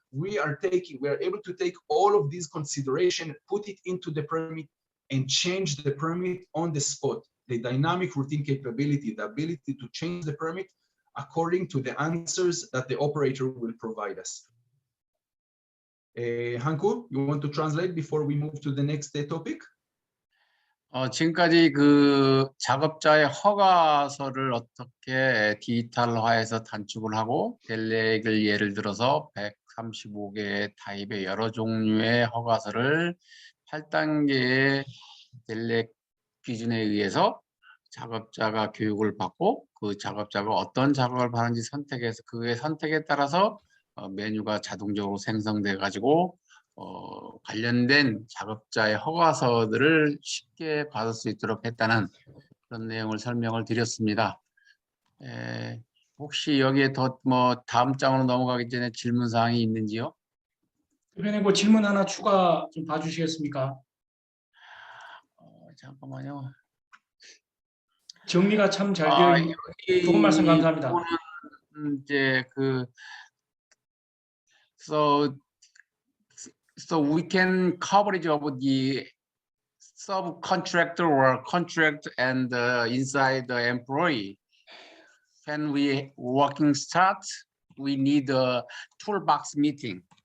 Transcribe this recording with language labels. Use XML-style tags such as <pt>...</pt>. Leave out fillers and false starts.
<en>We are able to take all of these considerations, put it into the permit, and change the permit on the spot. The dynamic routine capability, the ability to change the permit according to the answers that the operator will provide us. Hanku, you want to translate before we move to the next topic?</en> <ko>지금까지 그 작업자의 허가서를 어떻게 디지털화해서 단축을 하고 델렉을 예를 들어서 135개의 타입의 여러 종류의 허가서를 8단계의 델렉 기준에 의해서 작업자가 교육을 받고 그 작업자가 어떤 작업을 하는지 선택해서 그의 선택에 따라서 메뉴가 자동적으로 생성돼 가지고 관련된 작업자의 허가서들을 쉽게 받을 수 있도록 했다는 그런 내용을 설명을 드렸습니다. 혹시 여기에 더 다음 장으로 넘어가기 전에 질문 사항이 있는지요? 대표님, 그 질문 하나 추가 좀 봐주시겠습니까? 잠깐만요. 정리가 참 잘 되어 있는 좋은 말씀 감사합니다. 이제</ko> <en>So we can coverage of the subcontractor or contract and inside the employee. When we working start, we need a toolbox meeting.</en>